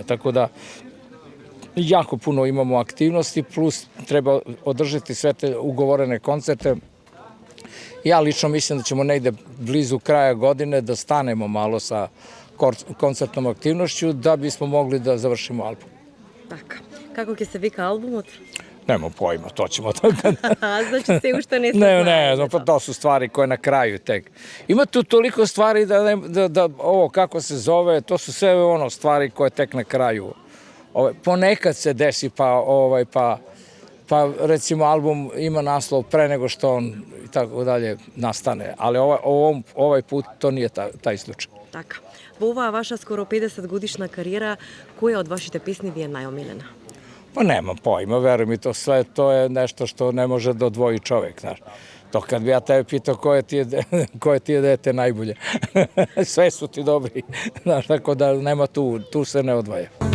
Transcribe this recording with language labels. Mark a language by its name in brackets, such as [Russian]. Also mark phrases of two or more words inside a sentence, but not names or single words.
[Serbian] Tako da jako puno imamo aktivnosti, plus treba održati sve te ugovorene koncerte. Ja lično mislim da ćemo negde blizu kraja godine da stanemo malo sa koncertnom aktivnošću da bismo mogli da završimo album. [Macedonian] Така. Како ќе се вика албумот? [Serbian] Nema pojma, to ćemo tako. [Macedonian] Значи се уште не се [Serbian] Ne, pa to su stvari koje na kraju tek. Ima tu toliko stvari da ovo kako se zove, to su sve ono stvari koje tek na kraju. Ponekad se desi pa recimo album ima naslov pre nego što on i tako dalje nastane, ali ovaj put to nije taj slučaj. [Macedonian] Така. Во оваа ваша скоро 50 годишна кариера, која од вашите песни ви е најомилена? [Serbian] Pa nemam pojma, veruj mi, to sve, to je nešto što ne može da odvoji čovjek, znaš. To kad bi ja tebe pitao koje ti je dete najbolje, sve su ti dobri, znaš, tako da nema tu se ne odvaja.